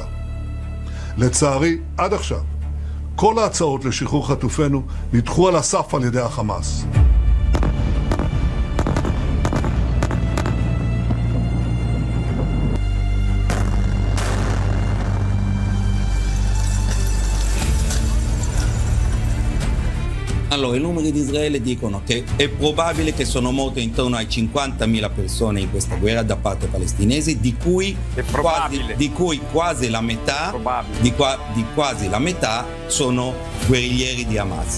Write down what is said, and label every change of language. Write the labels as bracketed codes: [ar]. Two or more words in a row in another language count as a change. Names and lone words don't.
[he] לצערי, עד עכשיו, כל ההצעות לשחרור חטופינו נדחו על הסף על ידי החמאס. [it] Allora, i numeri di Israele dicono che è probabile che sono morte intorno ai 50.000 persone in questa guerra da parte palestinese, di cui quasi la metà, quasi la metà sono guerriglieri di Hamas.